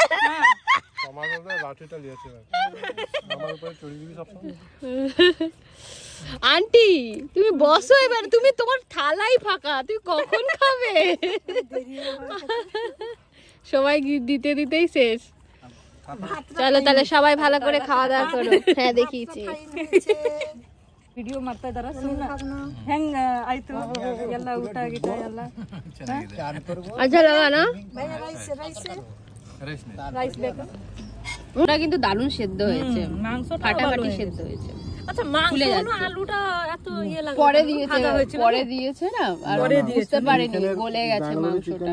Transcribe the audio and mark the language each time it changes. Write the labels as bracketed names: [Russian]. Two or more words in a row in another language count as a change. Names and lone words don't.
[Bangla] তোমার উপরে লাঠিটা লিয়েছে, আমার উপরে চড়ি দিবি সবসময়। আন্টি তুমি বসো এবার, তুমি তোমার থালাই ফাঁকা, তুমি কখন খাবে? সবাই দিতে দিতেই শেষ। চলো তাহলে সবাই ভালো করে খাওয়া দাওয়া করো। হ্যাঁ দেখিয়েছি। [Kannada] ವಿಡಿಯೋ ಮಾಡ್ತಾ ಇದಾರ ಸುಮ್ಮನೆ ಹೆಂಗ ಆಯ್ತು ಎಲ್ಲ ಊಟ ಆಗಿತ್ತ ಎಲ್ಲ [Bangla] আচ্ছা লাগা না? [Kannada] রাইস ಬೇಕು [Bangla] ওটা কিন্তু দারুণ সেদ্ধ হয়েছে, মাংসটা ফাটাফাটি সেদ্ধ হয়েছে। আচ্ছা, মাংস না আলুটা এত ইয়ে লাগে পরে দিয়েছে না, আর বুঝতে পারিনি গলে গেছে মাংসটা।